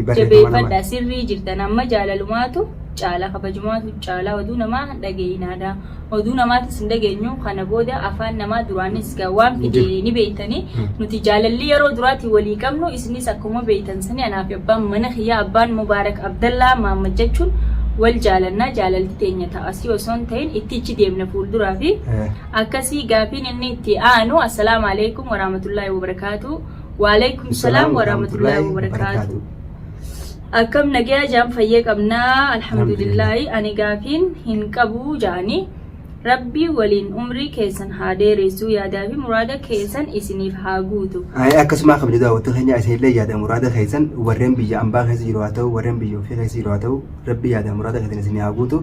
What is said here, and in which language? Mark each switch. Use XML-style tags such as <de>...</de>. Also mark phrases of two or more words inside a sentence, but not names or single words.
<om>jabeeffadha sirrii jirtan amma jaalalumaatu caalaa kabajumaatu caalaa oduu namaa dhageenyaadha oduu namaatis hin dhageenyu kana booda afaan namaa duraanis waan fidee ni beeytanii nuti jaalalli yeroo duraatti walii qabnu isinis akkuma beeytan sani anaaf abbaan mana kiyyaa abbaan mubaarak abdallaa maammad jechuun wal jaalannaa jaalalli teenya ta'asii osoo hin ta'in itti deemna fuulduraa fi akkasii gaafiin inni itti aanu</om> <ar>السلام عليكم ورحمة الله وبركاته وعليكم السلام ورحمة الله وبركاته.</ar> <om>Akkam nagaa jam fayyee qabnaa alhamdulillah. Ani gaafiin hin qabu jaani Rabbi waliin umrii keessan haa dheeressu yaadaa fi muraada keessan isiniif haa guutu. Akkasuma kabajaa daawwattoota keenya isinillee yaada muraada keessan warreen biyya ambaa keessa jiru haa ta'u warreen biyya ofii keessa jiru haa ta'u Rabbi yaada muraada keessan isinii haa guutu.</om>